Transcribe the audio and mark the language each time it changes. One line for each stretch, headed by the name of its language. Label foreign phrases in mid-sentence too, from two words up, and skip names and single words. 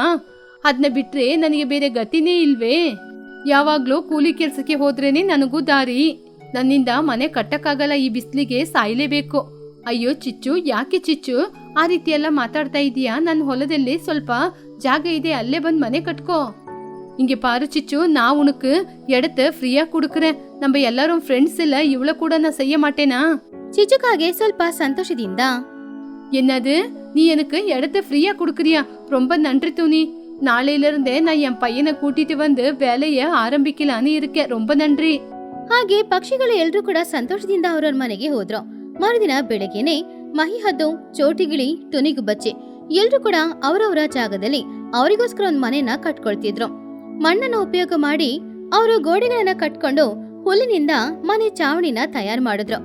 Kannada: ಅದನ್ನ ಬಿಟ್ರೆ ನನಗೆ ಬೇರೆ ಗತಿನೇ ಇಲ್ವೇ? ಯಾವಾಗ್ಲೂ ಕೂಲಿ ಕೆಲ್ಸಕ್ಕೆ ಹೋದ್ರೇನೆ ನನಗೂ ದಾರಿ. ನನ್ನಿಂದ ಮನೆ ಕಟ್ಟಕ್ಕಾಗಲ್ಲ. ಈ ಬಿಸಿಲಿಗೆ ಸಾಯ್ಲೇಬೇಕು. ಅಯ್ಯೋ ಚಿಚ್ಚು, ಯಾಕೆ ಚಿಚ್ಚು ಆ ರೀತಿ ಎಲ್ಲ ಮಾತಾಡ್ತಾ ಇದೀಯಾ? ನನ್ನ ಹೊಲದಲ್ಲಿ ಸ್ವಲ್ಪ ಜಾಗ ಇದೆ, ಅಲ್ಲೇ ಬಂದ್ ಮನೆ ಕಟ್ಕೋ.
Tamil: இங்க பாரு சிச்சு, நான் உனக்கு இடத்த ஃப்ரீயா கொடுக்கறேன். நம்ம எல்லாரும் ஃப்ரெண்ட்ஸ் இல்ல, இவ்வளவு கூட நான் செய்ய மாட்டேனா?
Kannada: ಚಿಚುಕಾಗೆ ಸ್ವಲ್ಪ ಸಂತೋಷದಿಂದ,
Tamil: என்னது, நீ எனக்கு இடத்த ஃப்ரீயா கொடுக்கறியா? ரொம்ப நன்றி துணி. நாளையில இருந்தே நான் என் பையனை கூட்டிட்டு வந்து வேலைய ஆரம்பிக்கலான்னு இருக்கேன். ரொம்ப நன்றி.
Kannada: ಹಾಗೆ ಪಕ್ಷಿಗಳು ಎಲ್ರೂ ಕೂಡ ಸಂತೋಷದಿಂದ ಅವರವ್ರ ಮನೆಗೆ ಹೋದ್ರು. ಮರುದಿನ ಬೆಳಗ್ಗೆನೆ ಮಹಿಹದ್ದು, ಚೋಟಿಗಿಳಿ, ತುನಿಗುಬ್ಬಚ್ಚೆ ಎಲ್ರೂ ಕೂಡ ಅವರವರ ಜಾಗದಲ್ಲಿ ಅವರಿಗೋಸ್ಕರ ಒಂದು ಮನೆನ ಕಟ್ಕೊಳ್ತಿದ್ರು. ಮಣ್ಣನ್ನು ಉಪಯೋಗ ಮಾಡಿ ಅವರು ಗೋಡೆಗಳನ್ನ ಕಟ್ಕೊಂಡು ಹುಲ್ಲಿನಿಂದ ಮನೆ ಚಾವಣಿನ ತಯಾರು ಮಾಡಿದ್ರು.